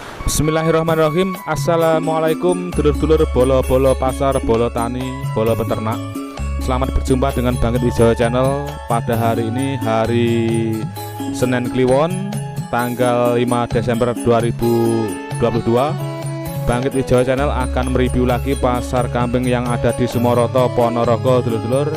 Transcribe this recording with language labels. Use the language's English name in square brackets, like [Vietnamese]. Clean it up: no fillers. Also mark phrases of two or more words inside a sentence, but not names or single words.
[Arabic] بسم الله الرحمن الرحيم. [Javanese] Assalamualaikum dulur-dulur bolo-bolo pasar, bolo tani, bolo peternak. [Indonesian] Selamat berjumpa dengan Bangkit Wijaya Channel. Pada hari ini hari Senin Kliwon tanggal 5 Desember 2022, Bangkit Wijaya Channel akan mereview lagi pasar kambing yang ada di Sumoroto, Ponorogo, dulur-dulur.